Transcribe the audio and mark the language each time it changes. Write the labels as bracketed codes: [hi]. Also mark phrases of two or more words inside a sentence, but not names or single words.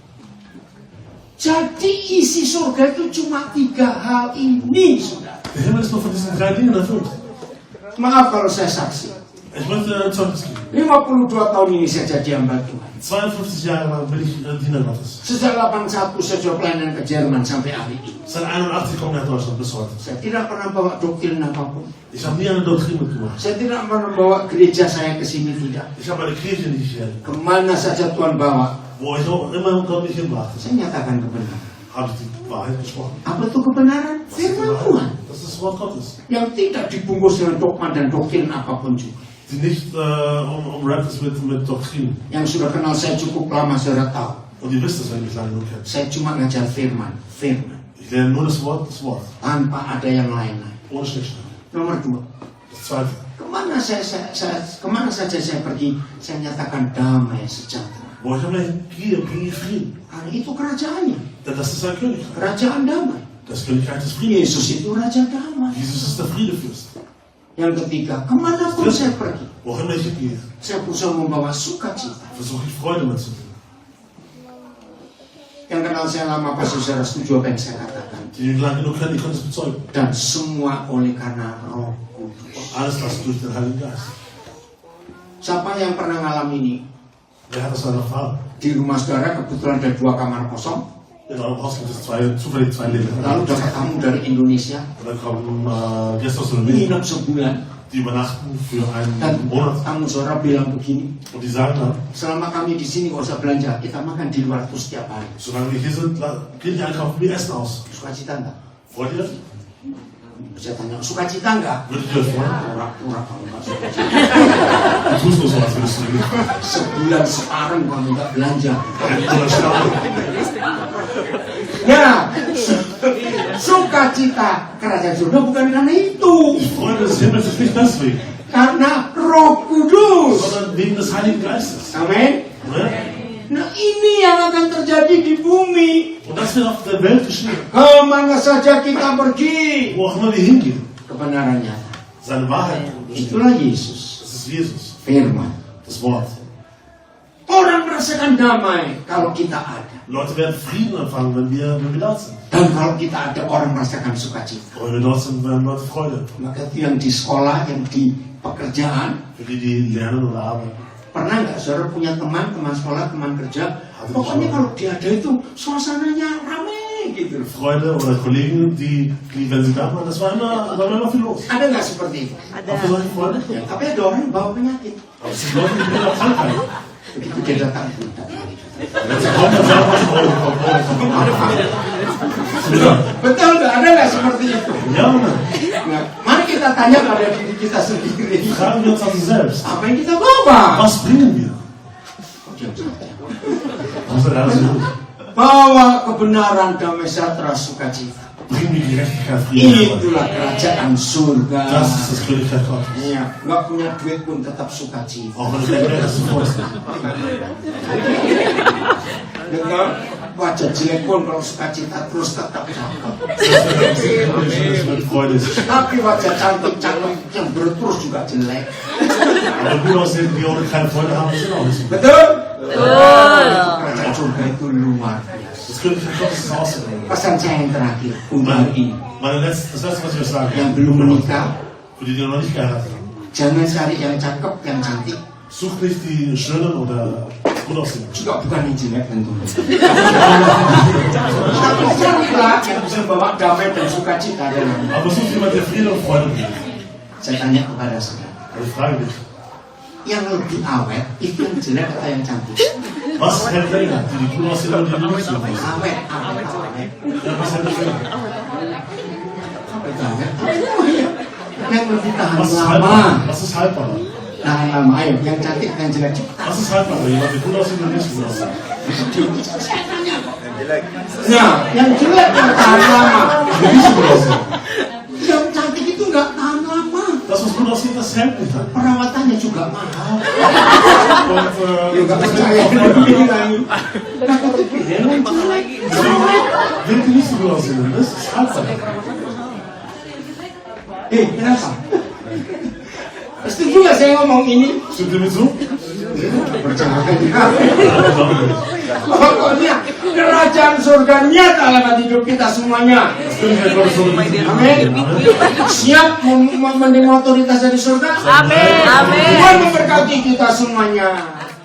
[id] Jadi isi surga itu cuma 3 hal ini, sudah. Maaf kalau saya saksi. 52 tahun ini saya jadi hamba Tuhan. [de] 52 Jahre lang bin ich Diener Gottes. [id] Sejak 81 saya coba pelayanan ke Jerman sampai hari ini. [de] Seit 81 komme ich nach Deutschland bis heute. [id] Saya tidak pernah bawa doktrin apapun. [de] Ich habe nie eine Doktrin mitgemacht. [id] Saya tidak pernah bawa gereja saya ke sini, tidak. [de] Ich habe eine Kirche nicht hier. [id] Kemana saja Tuhan bawa, [de] Wo ich auch immer Gott mich hinbrachte, [id] saya nyatakan kebenaran. [de] habe ich die Wahrheit gesprochen. [id] Apa itu kebenaran? Firman Tuhan. [de] Das ist das Wort Gottes. [id] Yang tidak dibungkus dengan dogma dan doktrin apapun juga. [de] Die nicht umrahmt ist mit Doktrin. [id] Yang sudah kenal saya cukup lama, sudah tahu. [de] Und ihr wisst es, wenn ihr mich lange genug kennt. [id] Saya cuma ngajar firman. [de] Ich lerne nur das Wort. [id] Tanpa ada yang lain-lain. [de] Ohne Schnickschnack. [id] Nomor 2. [de] Das Zweite. [id] Kemana saja saya pergi, saya nyatakan damai sejahtera. [de] Wo ich immer hingehe, bringe ich Frieden. [id] Karena itu kerajaannya. [de] Denn das ist ein Königreich. [id] Kerajaan damai. [de] Das Königreich des Friedens. [id] Yesus itu raja damai. [de] Jesus ist der Friedefürst. [id] Yang ketiga, kemanapun saya pergi, [de] Wo immer ich hingehe, [id] saya berusaha membawa sukacita. [de] versuche ich Freude mitzubringen. [id] Yang kenal saya lama pasti saudara setuju apa yang saya katakan. [de] Die mich lange genug kennen, die können es bezeugen. [id] Dan semua oleh karena Roh Kudus. [de] Alles das durch den Heiligen Geist. [id] Siapa yang pernah ngalamin ini? [de] Wer hat das dann erfahren? [id] Di rumah saudara kebetulan ada 2 kamar kosong. [de] In eurem Haus gibt es zufällig 2 Leben. [id] Lalu dapat tamu dari Indonesia, [de] Und dann kommen Gäste aus Indonesien, [id] nginep sebulan. [de] die übernachten für einen [id] Dan [de] Monat. [id] tamu saudara bilang begini, [de] Und die sagen dann, [id] selama kami di sini nggak usah belanja, kita makan di luar terus setiap hari. [de] solange wir hier sind, gehen die einkaufen, wir essen aus. [id] Sukacita enggak? [de] Freut ihr? [id] Saya tanya, sukacita enggak? [de] Würdet ihr euch freuen? [id] Pura-pura kamu nggak sukacita. [de] Du tust nur so, als würdest du nicht. [id] Sebulan sekarang kamu nggak belanja. [de] Einen Monat schlafen. [id] Ya, sukacita kerajaan surga bukan karena itu, [de] Die Freude des Himmels ist nicht deswegen, [id] karena Roh Kudus. [de] sondern wegen des Heiligen Geistes. [id] Amin. [de] Ne? [id] Nah, ini yang akan terjadi di bumi. [de] Und das wird auf der Welt geschehen. [id] Kemana saja kita pergi, [de] Wo auch immer wir hingehen. [id] kebenaran nyata. [de] Seine Wahrheit. [id] Itulah Yesus. [de] Das ist Jesus. [id] Firman. [de] Das Wort. [id] Orang merasakan damai kalau kita ada. [de] Leute werden Frieden empfangen, wenn wir dort sind. [id] Dan kalau kita ada, orang merasakan sukacita. [de] Und wenn wir dort sind, werden Leute Freude. [id] Maka itu yang di sekolah, yang di pekerjaan. [de] Für die, die lernen oder arbeiten. [id] Pernah nggak saudara punya teman sekolah, teman kerja? Pokoknya kalau dia ada itu, suasananya ramai gitu. [de] Freunde oder Kollegen, die wenn sie da waren, das war immer viel los. [id] Ada nggak seperti itu? [de] Auch für solche Freunde? [id] Ya, tapi ada orang yang bawa penyakit. [de] Aber es sind Leute, die bringen auch Krankheit. [id] Begitu dia datang, [de] Wenn sie kommen, dann sagen wir, [id] betul nggak? Ada nggak seperti itu? [de] ja, Mann. [id] Nah, mari kita tanya pada diri kita sendiri. [de] Fragen wir uns an uns selbst. [id] Apa yang kita bawa? [de] Was bringen wir? Was ist alles gut? [id] Bawa kebenaran, damai sejahtera, sukacita. [de] Bringen wir Gerechtigkeit, Frieden. [id] Itulah kerajaan surga. [de] Das ist das Königreich Gottes. [id] Iya, nggak punya duit pun tetap sukacita. [de] Auch wenn du kein Geld hast, du freust dich. [id] Dengar wajah jelek pun kalau sukacita terus tetap cakep. [de] Das wird Freude. [id] Tapi wajah cantik-cantik yang berterus juga jelek. [de] Aber gut aussehen, die ohne keine Freude haben, sind auch nicht so gut. [id] Betul? Kerajaan surga itu luar biasa. [de] Das Königreich Gottes ist außergewöhnlich. [id] Pesan saya yang terakhir untuk ini, [de] Das letzte, was ich euch sage, [id] yang belum menikah, [de] für die, die noch nicht geheiratet haben, [id] jangan cari yang cakep, yang cantik. [de] sucht nicht die Schönen oder gut aussehen. [id] Juga bukan yang jelek tentunya. Tapi carilah yang bisa bawa damai dan sukacita dalam. [de] Aber sucht jemand, der Friede und Freude bringt. [id] Saya tanya kepada saudara, [de] Also ich frage dich, [id] yang lebih awet itu yang jelek atau yang cantik? [de] was hält länger? Die gut aussehen oder die nicht so gut aussehen? [id] Awet. [de] Ja, was hält länger? [id] Apa itu awet? Yang lebih tahan [de] Was ist [id] lama. [de] haltbar? Was ist haltbar? [id] Tahan lama, ayo. Yang cantik dan jelek cepat. [de] Was ist haltbar? Jemand, der gut aussieht oder nicht gut aussieht? [id] Nah, yang jelek yang tahan lama. [de] Der nicht so gut aussieht. [id] Yang cantik itu nggak tahan lama. [de] Das, was gut aussieht, das hält nicht lang. [id] Perawatannya juga mahal. [de] Und [id] Nggak percaya. [de] wenn die nicht so gut aussehen, dann ist es haltbar. [id] Kenapa? Setuju nggak saya ngomong ini? [de] Stimmt ihr mir zu? [id] Pokoknya kerajaan surga nyata dalam hidup kita semuanya. [de] Das Königreich Gottes soll uns [id] Amin. Siap menerima otoritas dari surga? Amin. Amin. Tuhan memberkati kita semuanya.